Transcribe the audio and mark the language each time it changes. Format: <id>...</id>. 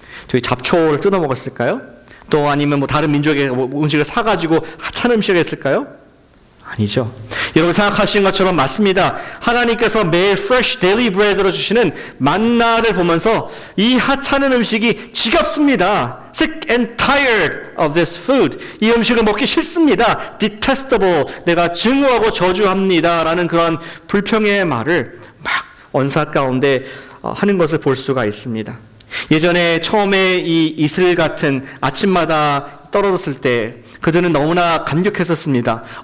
<ko>저희 잡초를 뜯어 먹었을까요? 또 아니면 뭐 다른 민족의 음식을 사가지고 하찮은 음식을 했을까요? 아니죠. 여러분 생각하시는 것처럼 맞습니다. 하나님께서 매일</ko> <en>fresh daily bread</en> <ko>으로 주시는 만나를 보면서 이 하찮은 음식이 지겹습니다.</ko> <en>Sick and tired of this food.</en> <ko>이 음식을 먹기 싫습니다.</ko> <en>Detestable.</en> <ko>내가 증오하고 저주합니다. 라는 그런 불평의 말을 막 언사 가운데 하는 것을 볼 수가 있습니다. 예전에 처음에 이 이슬 같은 아침마다 떨어졌을 때 그들은 너무나 감격했었습니다.</ko>